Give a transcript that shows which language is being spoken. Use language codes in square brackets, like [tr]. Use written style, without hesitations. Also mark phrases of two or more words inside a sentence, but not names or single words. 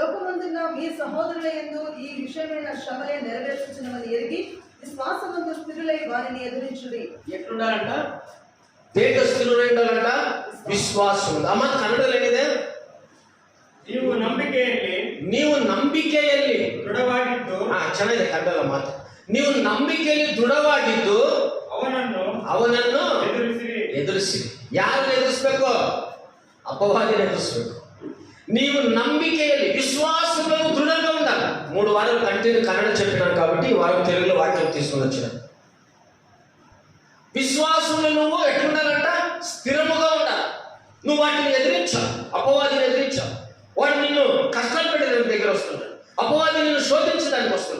[te] ప్రభునందున్న మీ సహోదరుల యందు ఈ విషయమైన శ్రమలే నెరవేర్చుచున్నవని ఎరిగి విశ్వాసమందు స్థిరులై వారిని ఎదురించుడి. ఎట్లుండాలంట? [kn] ದೇಹ ಸ್ಥಿರವಾಗಿರಲಂಟ ವಿಶ್ವಾಸ. ಅಮ್ಮ ಕನ್ನಡದಲ್ಲಿದೆ, ನೀವು ನಂಬಿಕೆಯಲ್ಲಿ ದೃಢವಾಗಿದ್ದು. ಚೆನ್ನಾಗಿದೆ ಕನ್ನಡದ ಮಾತು. ನೀವು ನಂಬಿಕೆಯಲ್ಲಿ ದೃಢವಾಗಿದ್ದು ಅವನನ್ನು ಎದುರಿಸಿರಿ. ಯಾರನ್ನು ಎದುರಿಸಬೇಕು? ಅಪವಾದಿನ ಎದುರಿಸಬೇಕು. [te] నీవు ನಂಬಿಕೆಯಲ್ಲಿ విశ్వాసంలో దృఢంగా ఉండాలి. 3 వారాలు కంటిన్యూ కన్నడ చెప్పినాను కాబట్టి ఈ వారం తెలుగులో వాక్యం తీసుకొని వచ్చినాను. విశ్వాసంలో నువ్వు ఎట్లుండాలంట? స్థిరముగా ఉండాలి. నువ్వు వాటిని ఎదిరించావు, అపవాదిని ఎదిరించావు. వాడు నిన్ను కష్టాలు పెట్టడానికి దగ్గర వస్తున్నాడు, అపవాది నిన్ను శోధించడానికి వస్తున్నాడు.